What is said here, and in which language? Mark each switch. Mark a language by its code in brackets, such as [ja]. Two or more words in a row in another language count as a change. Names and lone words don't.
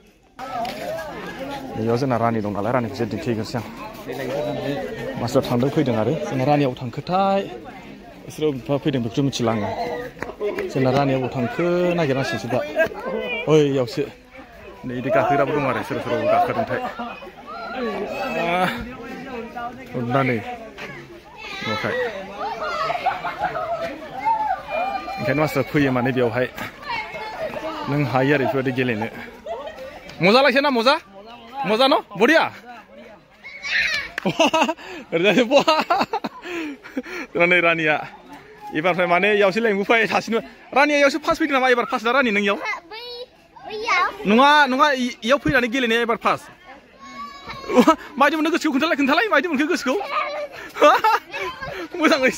[brx] बेयाव जोंना रानि दं नालाय रानिखौसो दिन्थिहैगोनसै आं मानसिफ्रा थांदों फैदों आरो जोंना रानियाव थांखोथाय बिसोरो बबेनिफ्राय फैदों बेखौथ' मिथिला आङो जोंना रानियाव थांखो नागिरनांसिगोनसो दा ओइयावसो नै बिदि गाखोग्राबो दं आरो सोरबा सोरबा गाखोदोंथाय नै न'खाय ओंखायनो मानसिफ्रा फैयो माने बेवहाय नों हायो आरो बेफोरबायदि गेलेनो मजा लागছে ना मजा मजा न बढिया नै रानिया एबारनिफ्राय माने इयावसो लेंबोफाय सासेनो रानिया इयावसो फार्स्ट फैदों नामा एबार फार्स्ट दा रानि नों इयाव नङा इयाव फैनानै गेलेनाया एबार फार्स्ट मायदि मोननो गोसोखौ खोन्थालाय मायदि मोनखो गोसोखौ मोजाङै